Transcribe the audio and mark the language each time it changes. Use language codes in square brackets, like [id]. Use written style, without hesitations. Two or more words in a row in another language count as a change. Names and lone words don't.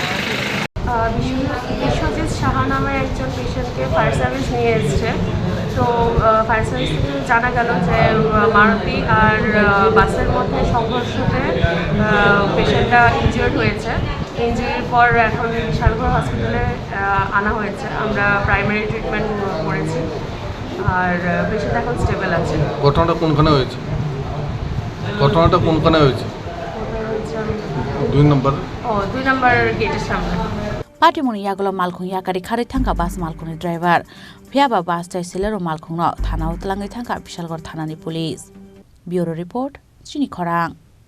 [bn] বিশ্বজিৎ সাহা নামের একজন পেশেন্টকে [en] fire service [bn] নিয়ে এসছে তো [en] fire service [bn] থেকে জানা গেল যে মারুতি আর বাসের মধ্যে সংঘর্ষতে পেশেন্টটা ইনজিওর্ড হয়েছে ইনজিওরির পর এখন বিশালগড় হসপিটালে আনা হয়েছে আমরা [en] primary treatment [bn] করেছি আর পেশেন্ট এখন স্টেবল আছে ঘটনাটা কোনখানে হয়েছে দুই নম্বর গেটের সামনে [trp] Patibung yaglo Malkhung yakari khari thangka bas Malkhungni driver Fiaba bas tai Celerio Malkhungno thanao tlangai thangka Bisalgor thanani [en] police Bureau report [trp] Chini Khorang